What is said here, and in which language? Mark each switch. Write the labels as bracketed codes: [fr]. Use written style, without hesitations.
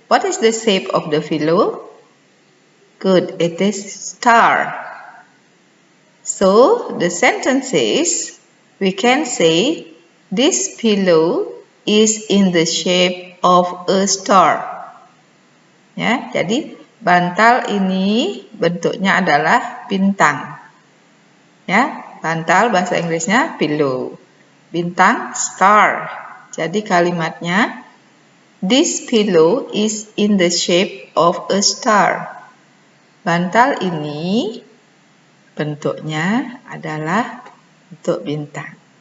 [en] What is the shape of the pillow? Good. It is star. So, the sentence is, we can say, this pillow is in the shape of a star. [id] Ya, jadi bantal ini bentuknya adalah bintang. Ya, bantal bahasa Inggrisnya pillow. Bintang star. Jadi kalimatnya, [en] this pillow is in the shape of a star. [id] Bantal ini bentuknya adalah bentuk bintang.